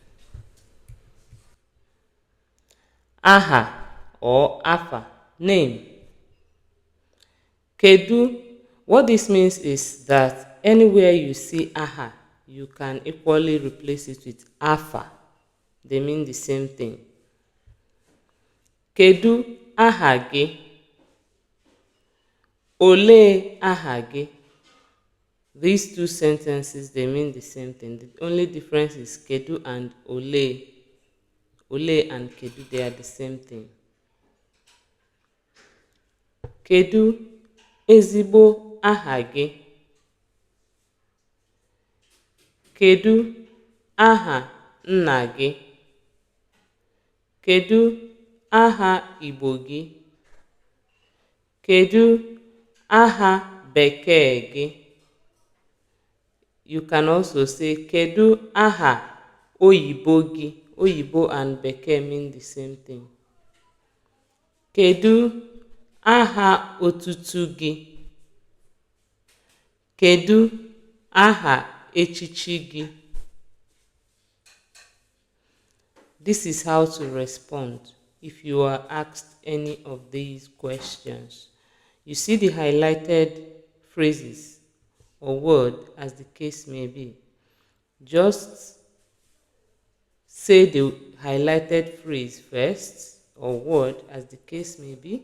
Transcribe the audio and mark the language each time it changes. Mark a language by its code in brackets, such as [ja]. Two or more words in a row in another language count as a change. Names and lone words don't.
[ig] Aha or Afa, name. Kedu. [en] What this means is that anywhere you see aha, you can equally replace it with Afa. They mean the same thing. [ig] Kedu aha gị? Olee aha gị? [en] These two sentences, they mean the same thing. The only difference is kedu and ole. Ole and kedu, they are the same thing. [ig] Kedu ezigbo aha gị? Kedu aha nna gị? Kedu aha Igbo gị? Kedu aha bekee gị? [en] You can also say [ig] kedu aha oyibo gị? [en] Oyibo and bekee mean the same thing. [ig] Kedu aha otutu gị? Kedu aha echichi gị? [en] This is how to respond if you are asked any of these questions. You see the highlighted phrases or word as the case may be. Just say the highlighted phrase first or word as the case may be.